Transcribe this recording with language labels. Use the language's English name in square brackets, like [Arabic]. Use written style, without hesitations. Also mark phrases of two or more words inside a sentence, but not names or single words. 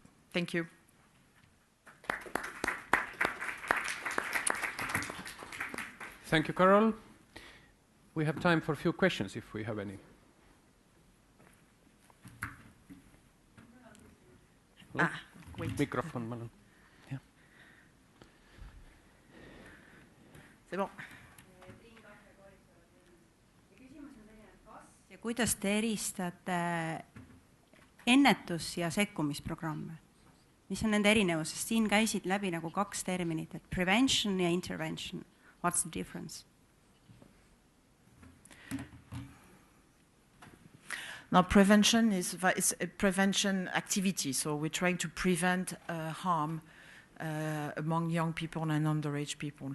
[English] Thank you. Thank you, Carole. We have time for a few questions if we have any. Wait. [Estonian] Mikrofon, palun. [English] Yeah. [French] C'est bon. [Estonian] Ja kuidas te eristate ennetus- ja sekkumisprogramme? Mis on nende erinevus? Sest siin käisid läbi nagu 2 terminit, et prevention ja intervention. [English] What's the difference? Now, prevention is a prevention activity, so we're trying to prevent harm among young people and underage people.